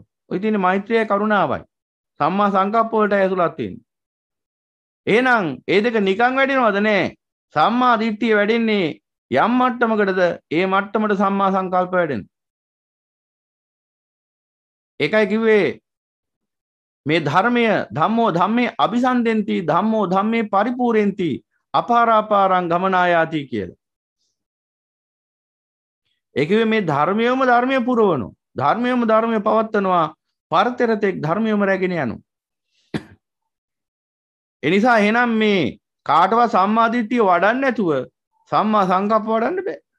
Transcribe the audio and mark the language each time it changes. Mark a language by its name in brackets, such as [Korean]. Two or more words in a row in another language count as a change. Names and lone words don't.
[Sinhala] ඔය තියෙන මෛත්‍රියයි කරුණාවයි. [Pali] සම්මා සංකප්ප [Sinhala] වලට ඇතුළත් වෙන්නේ. එහෙනම් ඒ දෙක නිකන් වැඩිනවද නෑ? [Pali] සම්මා දිට්ඨිය [Sinhala] වැඩෙන්නේ යම් මට්ටමකටද ඒ මට්ටමට සම්මා සංකල්ප වැඩෙන. ඒකයි කිව්වේ මේ ධර්මය [Pali] ධම්මෝ ධම්මේ අபிසන්දෙන්ති ධම්මෝ ධම්මේ පරිපූර්ණෙන්ති අපාරාපාරං ගමනායාති [Sinhala] කියලා. ඒ කිව්වේ මේ ධර්මයම ධර්මය පුරවනවා. ධර්මයම ධර්මය පවත්වනවා. පරතරතෙක් ධර්මයම රැගෙන යනවා. ඒ නිසා එහෙනම් මේ කාටවත් [Pali] සම්මා දිට්ඨිය [Sinhala] වඩන්න නැතුව [Pali] සම්මා සංකප්ප [Sinhala] වඩන්න බෑ.